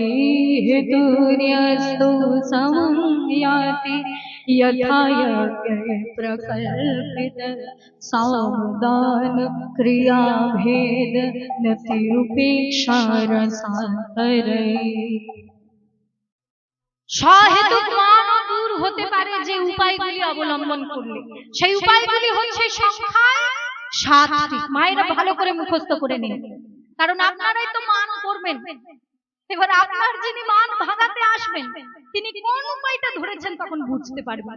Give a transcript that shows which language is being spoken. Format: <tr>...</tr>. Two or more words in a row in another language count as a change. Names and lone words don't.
<sa>हेतुर्यस्तु समयाति यथा यज्ञे प्रकल्पितः सावधान क्रियाभेद नति उपेक्षा रसान्तरैः।</sa> <bn>সহেতুক মান দূর হতে পারে যে উপায়গুলি অবলম্বন করলে। সেই উপায়গুলি হচ্ছে সংখ্যায় 7টি। মায়েরা ভালো করে মুখস্থ করে নিন, কারণ আপনারাই তো মান করবেন। এবার আপনার যিনি মান ভাঙাতে আসবেন তিনি কোন উপায়টা ধরেছেন তখন বুঝতে পারবেন।</bn>